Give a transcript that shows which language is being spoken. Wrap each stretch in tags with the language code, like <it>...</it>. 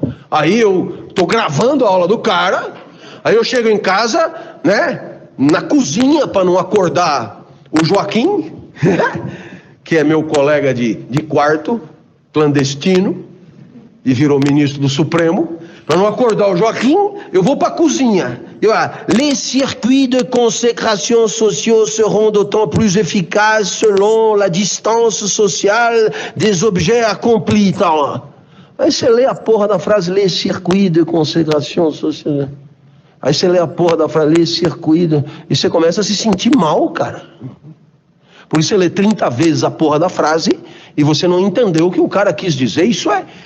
<pt>Aí eu tô gravando a aula do cara, aí eu chego em casa, né, na cozinha para não acordar o Joaquim, que é meu colega de quarto, clandestino, e virou ministro do Supremo. Para não acordar o Joaquim, eu vou para a cozinha.</pt> <fr>Les circuits de consécration sociaux seront d'autant plus efficaces selon la distance sociale des objets accomplis.</fr> <pt>Então, aí você lê a porra da frase,</pt> <fr>les circuits de consécration sociale.</fr> <pt>Aí você lê a porra da frase,</pt> <fr>les circuits,</fr> <pt>e você começa a se sentir mal, cara. Por isso você lê 30 vezes a porra da frase e você não entendeu o que o cara quis dizer. Isso é...</pt>